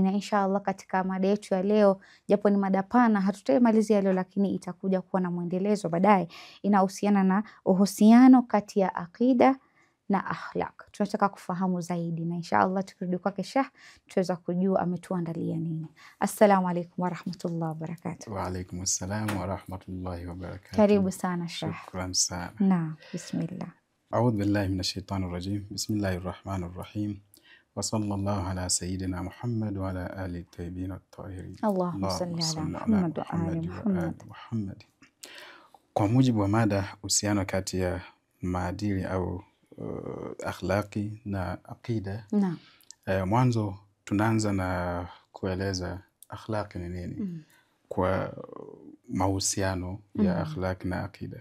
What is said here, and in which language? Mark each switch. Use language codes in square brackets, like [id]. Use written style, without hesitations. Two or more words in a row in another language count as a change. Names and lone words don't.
[sw] Na inshallah katika mada yetu ya leo, japo ni mada pana, hatutaimalizia leo, lakini itakuja kuwa na mwendelezo baadaye, inahusiana na uhusiano kati ya akida na akhlaq. Tunataka kufahamu zaidi, na inshallah tukirudi kwake Sheikh tuweza kujua ametuandalia nini. [ar] السلام عليكم ورحمة الله وبركاته. وعليكم السلام ورحمة الله وبركاته. [sw] Karibu sana Sheikh. Shukran sana. Naam, [ar] bismillah. أعوذ بالله من الشيطان الرجيم. بسم الله الرحمن الرحيم. وصلى الله على سيدنا محمد وعلى آله الطيبين الطاهرين. اللهم صل على محمد وآل محمد. [sw] Kwa mujibu wa mada, uhusiano kati ya maadili au akhlaqi na aqida. Naam. Mwanzo tunaanza na kueleza akhlaqi ni nini kwa mahusiano ya akhlaqi na aqida.